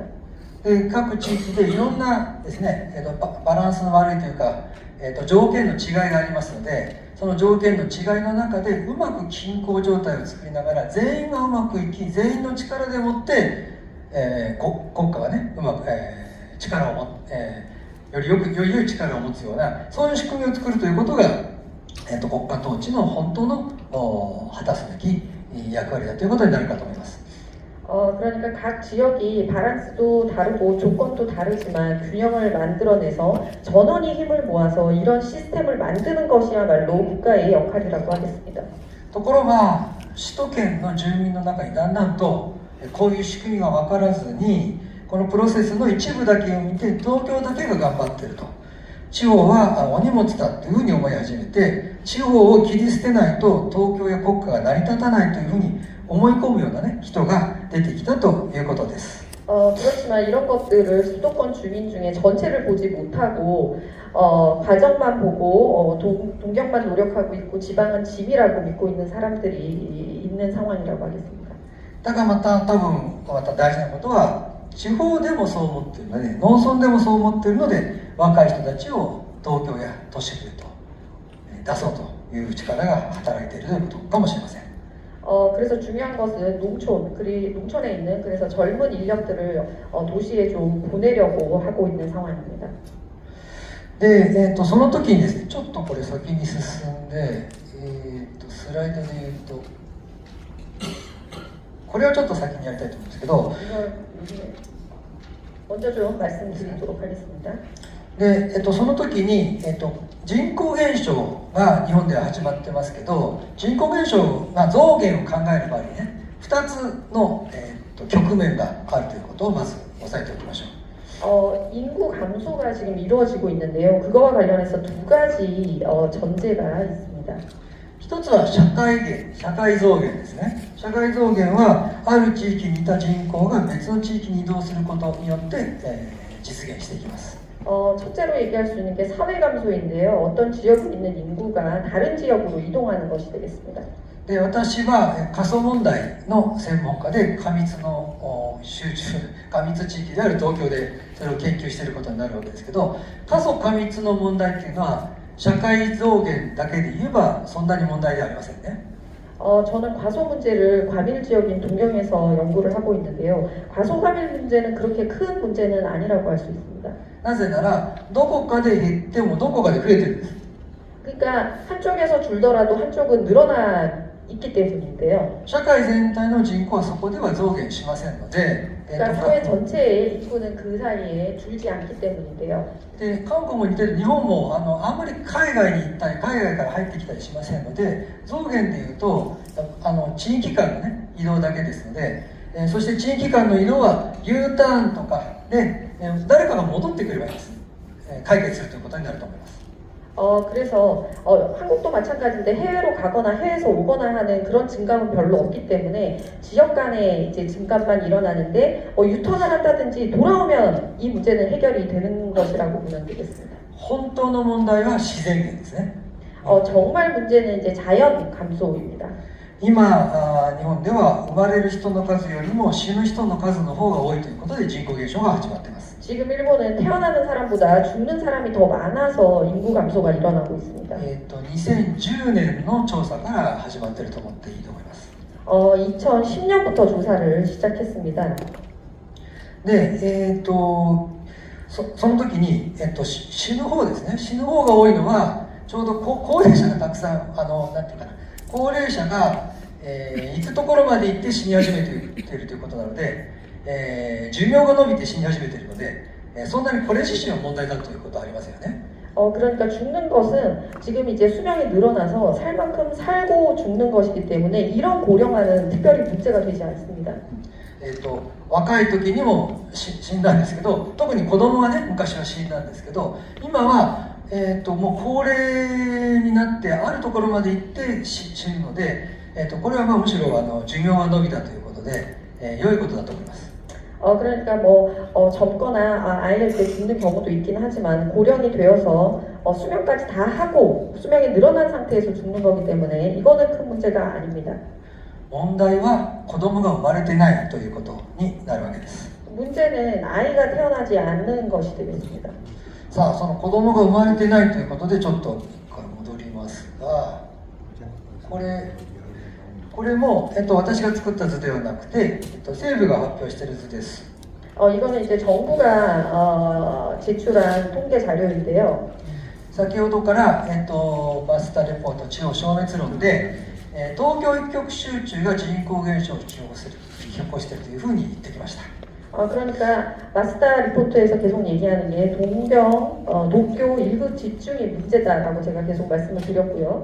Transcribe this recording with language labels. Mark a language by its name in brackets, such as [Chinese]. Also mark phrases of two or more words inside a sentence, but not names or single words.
[Japanese] 各地域でいろんなですね、バランスの悪いというか、条件の違いがありますのでその条件の違いの中でうまく均衡状態を作りながら全員がうまくいき全員の力でもって国家がねうまく、力を持って、より良い力を持つようなそういう仕組みを作るということが、国家統治の本当の果たすべき役割だということになるかと思います。 [Korean] 그러니까 각 지역이 바란스도 다르고 조건도 다르지만 균형을 만들어내서 전원이 힘을 모아서 이런 시스템을 만드는 것이야말로 국가의 역할이라고 하겠습니다. [Japanese] ところが首都圏の住民の中にだんだんとこういう仕組みが分からずにこのプロセスの一部だけを見て東京だけが頑張ってると地方はお荷物だというふうに思い始めて地方を切り捨てないと東京や国家が成り立たないというふうに思い込むような、ね、人が出てきたということです。 [Korean] 그렇지만 이런 것들을 수도권 주민 중에 전체를 보지 못하고 과정만 보고 동경만 노력하고 있고 지방은 짐이라고 믿고 있는 사람들이 있는 상황이라고 하겠습니다. [Japanese] だからまた多分また大事なことは地方でもそう思っているので農村でもそう思っているので若い人たちを東京や都市部へと出そうという力が働いているということかもしれません。 [Korean] 그래서 중요한 것은 농촌에 있는 그래서 젊은 인력들을 도시에 좀 보내려고 하고 있는 상황입니다. [Japanese] で、その時にですね、ちょっとこれ先に進んで、スライドで言うと、これをちょっと先にやりたいと思うんですけど、 [Korean] 이걸 먼저 좀 말씀드리도록 하겠습니다. [Japanese] で、その時に、人口減少が日本では始まってますけど人口減少が増減を考える場合にね2つの、局面があるということをまず押さえておきましょう。 [Korean] 인구 감소가 지금 이루어지고 있는데요. 그거와 관련해서 두 가지 전제가 있습니다. [Japanese] 一つは社会増減ですね。社会増減はある地域にいた人口が別の地域に移動することによって、実現していきます。 [Korean] 첫째로 얘기할 수 있는 게 사회 감소인데요. 어떤 지역에 있는 인구가 다른 지역으로 이동하는 것이 되겠습니다. [Japanese] で私は過疎問題の専門家で過密の過密地域である東京でそれを研究していることになるわけですけど過疎過密の問題っていうのは社会増減だけで言えばそんなに問題ではありませんね。 [Korean] 저는 과소 문제를 과밀 지역인 동경에서 연구를 하고 있는데요. 과소 과밀 문제는 그렇게 큰 문제는 아니라고 할 수 있습니다. [Japanese] なぜならどこかで減ってもどこかで増えてるんです。 [Korean] 그러니까 한쪽에서 줄더라도 한쪽은 늘어나 있기 때문인데요. [Japanese] 社会全体の人口はそこでは増減しませんので [Korean] 그러니까 사회 전체의 인구는 그 사이에 줄지 않기 때문인데요. [Japanese] で韓国も似てる日本もあんまり海外に行ったり海外から入ってきたりしませんので増減でいうと地域間の、ね、移動だけですので、そして地域間の移動は Uターンとかで、誰かが戻ってくればいいです、解決するということになると思います。 [Korean] 그래서 한국도 마찬가지인데 해외로 가거나 해외에서 오거나 하는 그런 증감은 별로 없기 때문에 지역 간의 이제 증감만 일어나는데 유턴을 한다든지 돌아오면 이 문제는 해결이 되는 것이라고 보면 되겠습니다. [Japanese] 本当の問題は自然減ですね。 [Korean] 정말 문제는 이제 자연 감소입니다. [Japanese] 今日本では生まれる人の数よりも死ぬ人の数の方が多いということで人口減少が始まっています。 [Korean] 지금 일본은 태어나는 사람보다 죽는 사람이 더 많아서 인구 감소가 일어나고 있습니다. [Japanese] 2010 年の調査から始まっていると思っていいと思います。 [Korean] 2010년부터 조사를 시작했습니다. [Japanese] で、その時に、死ぬ方ですね。死ぬ方が多いのはちょうど高齢者がたくさんなんていうかな高齢者が、行くところまで行って死に始めているということなので、寿命が伸びて死に始めているので、そんなにこれ自身は問題だということはありませんよね。 [Korean] 그러니까 죽는 것은 지금 이제 수명이 늘어나서 살 만큼 살고 죽는 것이기 때문에 이런 고령화는 특별히 문제가 되지 않습니다. [Japanese] 若い時にも死んだんですけど特に子供はね昔は死んだんですけど今は、もう高齢になってあるところまで行って死ぬので、これはまあむしろ寿命が伸びたということで、良いことだと思います。 [Korean] 그러니까 뭐 젊거나 아이를 때 죽는 경우도 있긴 하지만 고령이 되어서 수명까지 다 하고 수명이 늘어난 상태에서 죽는 거기 때문에 이거는 큰 문제가 아닙니다. [Japanese] 問題は子供が生まれてないということになるわけです。 [Korean] 문제는 아이가 태어나지 않는 것이 되겠습니다. [Japanese] さあその子供が生まれてないということでちょっとこれ戻りますがこれも、私が作った図ではなくて、政府が発表している図です。 [Korean] 이거는 이제 정부가 제출한 통계 자료인데요. [Japanese] 先ほどから、マスターレポート地方消滅論で、東京一極集中が人口減少を引き起こしているというふうに言ってきました。 [Korean] 그러니까 마스다 리포트에서 계속 얘기하는 게 도쿄 일부 집중의 문제다라고 제가 계속 말씀을 드렸고요.